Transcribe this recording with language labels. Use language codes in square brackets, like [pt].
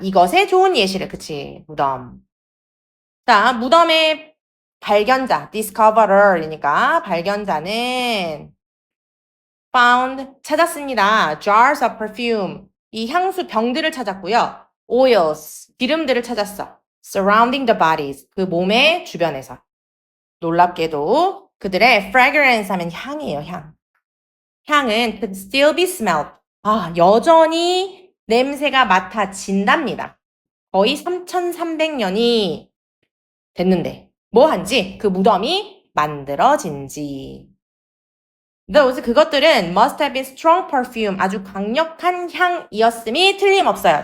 [ko] 이것의 좋은 예시를, 그치? 무덤. 자, 무덤의 발견자, discoverer이니까 발견자는 found, 찾았습니다. [en] jars of perfume, [ko] 이 향수 병들을 찾았고요. oils, 기름들을 찾았어. [en] surrounding the bodies, [ko] 그 몸의 주변에서. 놀랍게도 그들의 fragrance 하면 향이에요, 향. 향은 [en] could still be smelled. [ko] 아, 여전히 냄새가 맡아진답니다. 거의 3,300년이 됐는데 뭐 한지? 그 무덤이 만들어진지. [en] Those, 그것들은 must have been strong perfume, [ko] 아주 강력한 향이었음이 틀림없어요.